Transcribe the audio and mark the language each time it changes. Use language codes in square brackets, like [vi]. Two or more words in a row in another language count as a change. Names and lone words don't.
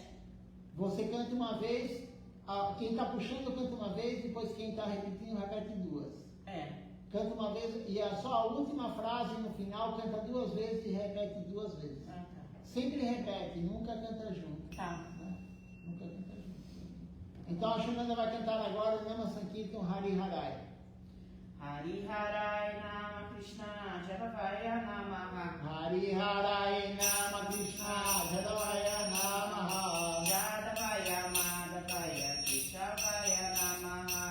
[pt] Você canta uma vez, quem está puxando canta uma vez, depois quem está repetindo repete duas. Canta uma vez, e só a última frase no final canta duas vezes e repete duas vezes. Tá. Sempre repete, nunca canta junto. Tá. Né? Nunca canta junto. Então a Shunanda vai cantar agora o Nama Sankirtan Hari Harai. [sa] हरि हरये नमः कृष्ण यादवाय नमः. हरि हरये नमः कृष्ण यादवाय नमः. यादवाय माधवाय केशवाय नमः.